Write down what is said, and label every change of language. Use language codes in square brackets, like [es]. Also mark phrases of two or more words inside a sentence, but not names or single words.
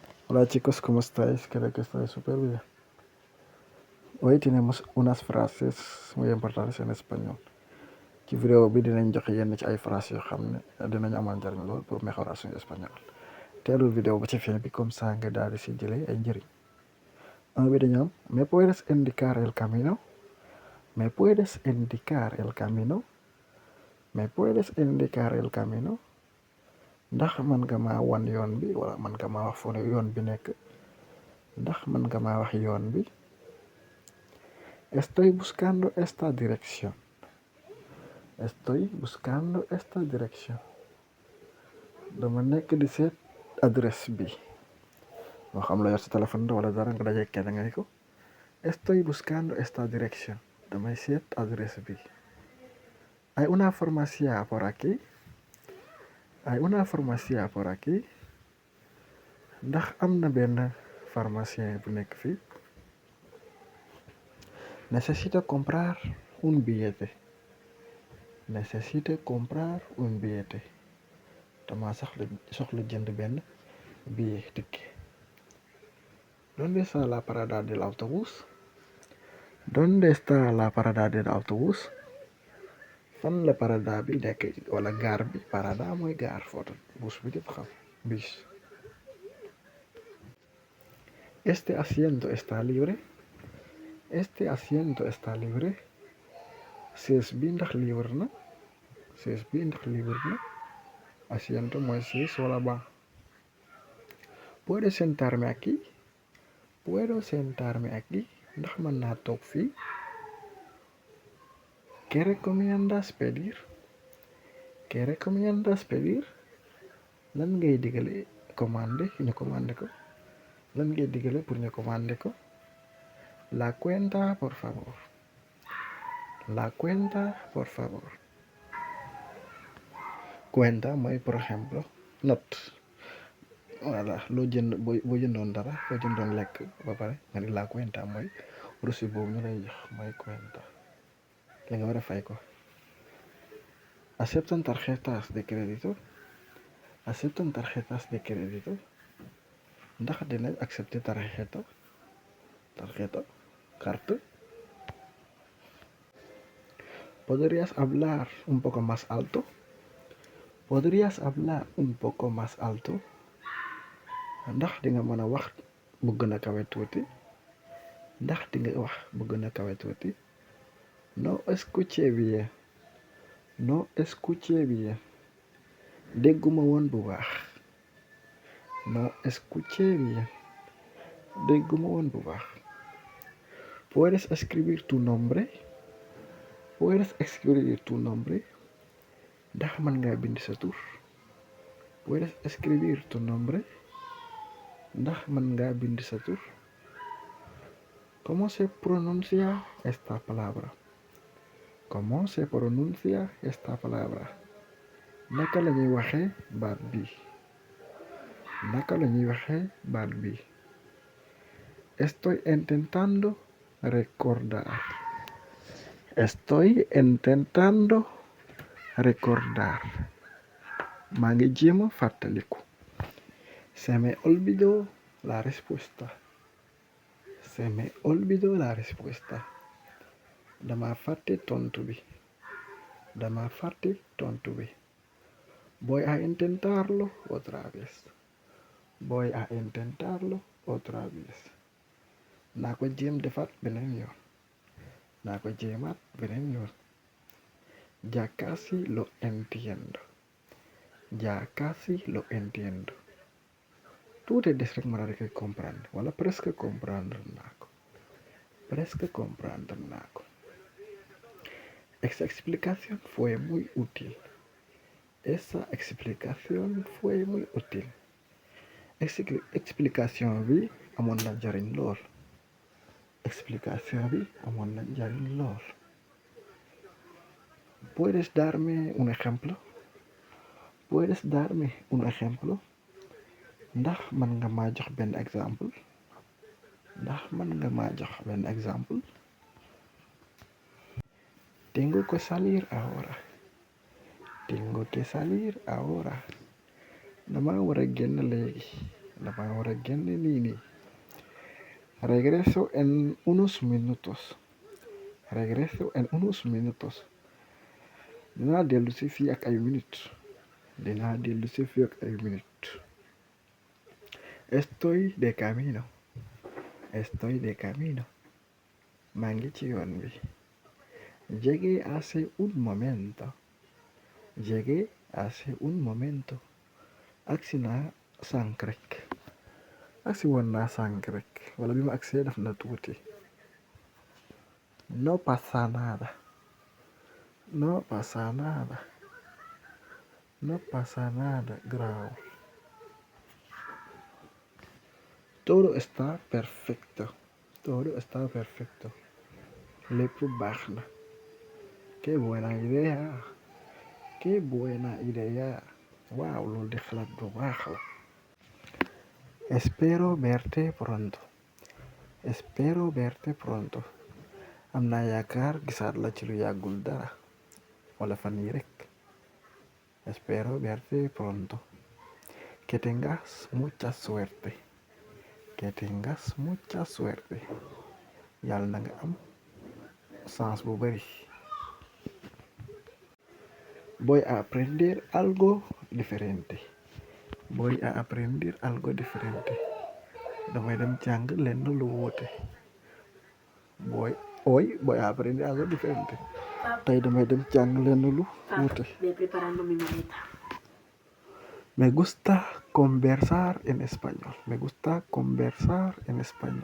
[es] Hola chicos, ¿cómo estáis? Creo que estáis súper bien. Hoy tenemos unas frases muy importantes en español. [wo] Ci vidéo bi dinañ joxe yenn ci ay phrases yoo xam ne dinañ amal njariñ lool pour mejorar suñu espagnol. Teelul vidéo ba ci fin bi [fr] comme ça [wo] nga daal di si jëlee ay njëriñ. Un bi dañu am [es] ¿me puedes indicar el camino? ¿Me puedes indicar el camino? ¿Me puedes indicar el camino? [wo] Ndax mën nga maa wan yoon bi wala mën nga maa wax fu yoon bi nekk. Ndax mën nga maa wax yoon bi. [es] Estoy buscando esta dirección. Estoy buscando esta dirección. [wo] Dama nekk di seet adresse bi. moo xam la yor sa téléphone wala dara nga daje kenn ngay ko. [es] Estoy buscando esta dirección. [wo] Damay seet adresse bi. [es] Hay una farmacia por aquí. Hay una farmacia por aquí. [wo] Ndax am na benn pharmacien bu nekk fii. [es] Necesito comprar un billete. Necesito comprar un billete. [wo] Dama soxla jënd benn billet ticket. [es] ¿Dónde está la parada del autobús? ¿Dónde está la parada del autobús? [wo] Fan la parada bi nekk wala gaar bi. Parada mooy gaar foofu bus bi ñëpp xam bis. [es] Este asiento está libre. Este asiento está libre. [wo] Siis bi ndax libre na. Siis bi ndax libre na. Asiento mooy siis wala banc. [es] ¿Puedo sentarme aquí? ¿Puedo sentarme aquí? [wo] Ndax mën naa toog fii. [es] ¿Qué recomiendas pedir? ¿Qué recomiendas pedir? [wo] Lan ngay digale commandé ñu commandé ko. Lan ngay digale pour ñu commandé ko. [es] La cuenta por favor. La cuenta por favor. [wo] Cuenta mooy [es] por ejemplo [wo] note. Voilà loo jënd boo jëndoon dara boo jëndoon lekk ba pare nga ni [es] la cuenta [wo] mooy reçu boobu ñu lay jox mooy cuenta li nga war a fay ko. [es] ¿Aceptan tarjetas de crédito? ¿Aceptan tarjetas de crédito? [wo] Ndax dinañ accepter tarjeta carte. [es] ¿Podrías hablar un poco más alto? ¿Podrías hablar un poco más alto? [wo] Ndax di nga mën a wax bu gën a kawe tuuti. Ndax di nga wax bu gën a kawe tuuti. [es] No escuché bien. No escuché bien. [wo] Dégguma woon bu baax. [es] No escuché bien. [wo] Dégguma woon bu baax. [es] ¿Puedes escribir tu nombre? ¿Puedes escribir tu nombre? [wo] Ndax mën nga bind sa tur. [es] ¿Puedes escribir tu nombre? [wo] Ndax mën nga bind sa tur. [es] ¿Cómo se pronuncia esta palabra? ¿Cómo se pronuncia esta palabra? [wo] Naka la ñuy waxee baat bi. Naka la ñuy waxee baat bi. [es] Estoy intentando recordar. Estoy intentando recordar. [wo] Maa ngi jéem a fàttaliku. [es] Se me olvidó la respuesta. Se me olvidó la respuesta. [wo] Dama fàtte tontu bi. Dama fàtte tontu bi. [es] Voy a intentarlo otra vez. Voy a intentarlo otra vez. [wo] Naa ko jéem defaat beneen yoon. Naa ko jéemaat beneen yoon. [es] Ya casi lo entiendo. Ya casi lo entiendo. [wo] Tuuti des rek ma daal di koy comprendre wala [fr] presque comprendre [wo] naa ko. [fr] Presque comprendre [wo] naa ko. [es] Esa explicación fue muy útil. Esa explicación fue muy útil. [wo] Explication bi amoon na njariñ lool. Explication bi amoon na njariñ lool. [es] ¿Puedes darme un ejemplo? ¿Puedes darme un ejemplo? [wo] Ndax mën nga maa jox benn exemple. Ndax mën nga maa jox benn exemple. [es] Tengo que salir ahora. Tengo que salir ahora. [wo] Dama war a génn léegi. dama war a génn nii. [es] Regreso en unos minutos. Regreso en unos minutos. [wo] Dinaa dellu si fii ak ay minutes. Dinaa dellu si fii ak ay minutes. [es] Estoy de camino. Estoy de camino. [wo] maa ngi ci yoon bi. [es] Llegué hace un momento. Llegué hace un momento. [wo] agsi naa sànq rek. agsi woon naa sànq rek. wala bi ma agsee def na tuuti. [es] No pasa nada. No pasa nada. No pasa nada. Graaw. Todo está perfecto. Todo está perfecto. [wo] lépp baax na. [es] Qué buena idea. Qué buena idea. [wo] waaw loolu di xalaat bu baax la. [es] Espero verte pronto. Espero verte pronto. [wo] am naa yaakaar gisaat la ci lu yàggul dara wala fan yi rek. [es] Espero verte pronto. Que tengas mucha suerte. Que tengas mucha suerte. [wo] yàlla na nga am chance bu bari. [es] Voy a aprender algo diferente. Voy a aprender algo diferente. [wo] damay dem jàng lenn lu wuute. [es] voy a aprender algo diferente. [wo] tey damay dem jàng lenn lu wuute. [es] Me gusta conversar en español. Me gusta conversar en español.